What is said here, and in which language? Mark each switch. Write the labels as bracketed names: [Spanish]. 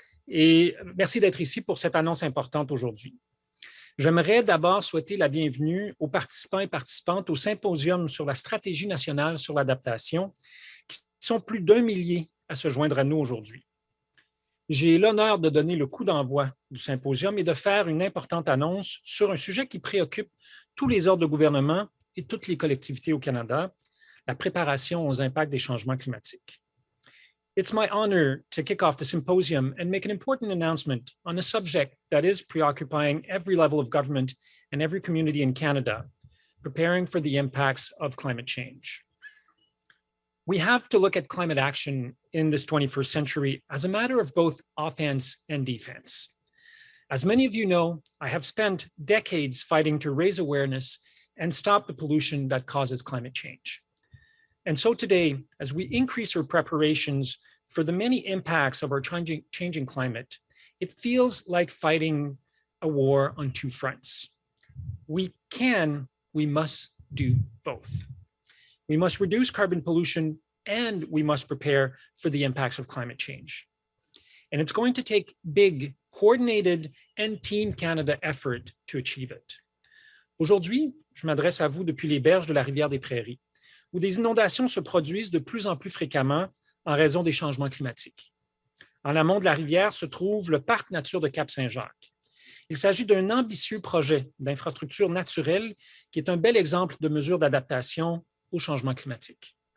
[French] Et merci d'être ici pour cette annonce importante aujourd'hui. J'aimerais d'abord souhaiter la bienvenue aux participants et participantes au symposium sur la stratégie nationale sur l'adaptation, qui sont plus d'1 millier à se joindre à nous aujourd'hui. J'ai l'honneur de donner le coup d'envoi du symposium et de faire une importante annonce sur un sujet qui préoccupe tous les ordres de gouvernement et toutes les collectivités au Canada, la préparation aux impacts des changements climatiques. [English] It's my honor to kick off the symposium and make an important announcement on a subject that is preoccupying every level of government and every community in Canada, preparing for the impacts of climate change. We have to look at climate action in this 21st century as a matter of both offense and defense. As many of you know, I have spent decades fighting to raise awareness and stop the pollution that causes climate change. And so today, as we increase our preparations for the many impacts of our changing climate, it feels like fighting a war on two fronts. We must do both. We must reduce carbon pollution and we must prepare for the impacts of climate change. And it's going to take big, coordinated and Team Canada effort to achieve it. [French] Aujourd'hui, je m'adresse à vous depuis les berges de la rivière des Prairies, où des inondations se produisent de plus en plus fréquemment en raison des changements climatiques. En amont de la rivière se trouve le parc nature de Cap-Saint-Jacques. Il s'agit d'un ambitieux projet d'infrastructure naturelle qui est un bel exemple de mesure d'adaptation au changement climatique.